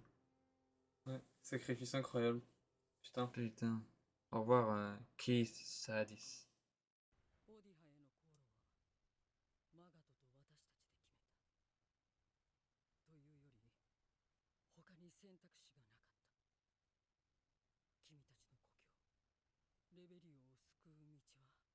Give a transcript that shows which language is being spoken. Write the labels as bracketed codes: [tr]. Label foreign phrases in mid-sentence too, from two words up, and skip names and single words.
[fr] Ouais. Sacrifice incroyable. Putain. Putain. Au revoir, Keith Sadis. [ja] オディハへの航路はマガトと私たちで決めた。というより他に選択肢がなかった。君たちの故郷レベリオを救う道はどこにも。